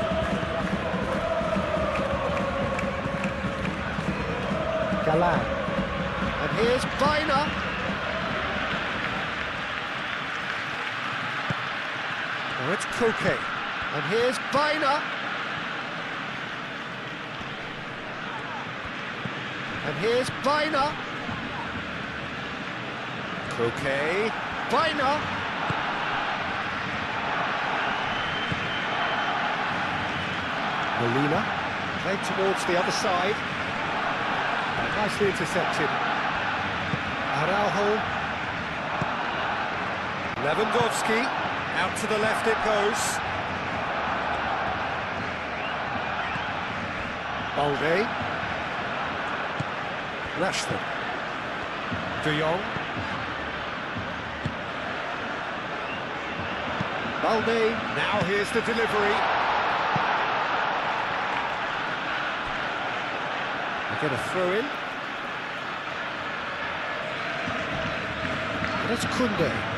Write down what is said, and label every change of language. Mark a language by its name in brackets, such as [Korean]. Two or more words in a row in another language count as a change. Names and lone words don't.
[English] Galan. And here's Viner. Oh, it's Koke. And here's Viner. And here's Viner. Koke. Viner. Molina. Played towards the other side. Nicely intercepted. Araujo. Lewandowski. Out to the left it goes. Balde. Rashford. De Jong. Balde. Now here's the delivery. They get a throw in. That's Koundé.